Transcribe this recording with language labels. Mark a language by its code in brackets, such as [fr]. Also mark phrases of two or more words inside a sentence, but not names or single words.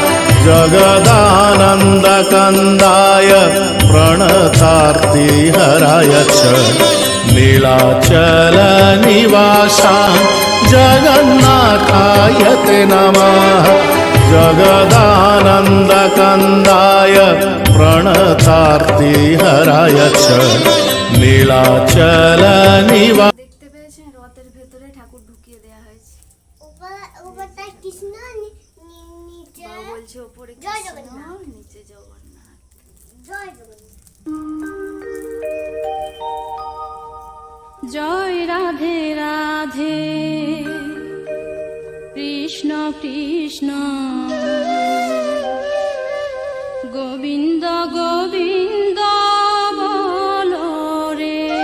[sa] जगदानन्दकन्दाय प्रणतार्तिहराय च नीलाचल निवासां जगन्नाथाय ते नमः। जगदानन्दकन्दाय प्रणतार्तिहराय च नीलाचल निवा। [bn] দেখতে পেয়েছেন রথের ভেতরে ঠাকুর ঢুকিয়ে দেওয়া হয়েছে। উপরটা কৃষ্ণ, নিচে বাবা বলছে ওপরে জয় কৃষ্ণ, জগন্নাথ। নিচে জগন্নাথ। জয় জগন্নাথ। জয় রাধে রাধে কৃষ্ণ কৃষ্ণ গোবিন্দ গোবিন্দ বলো রে।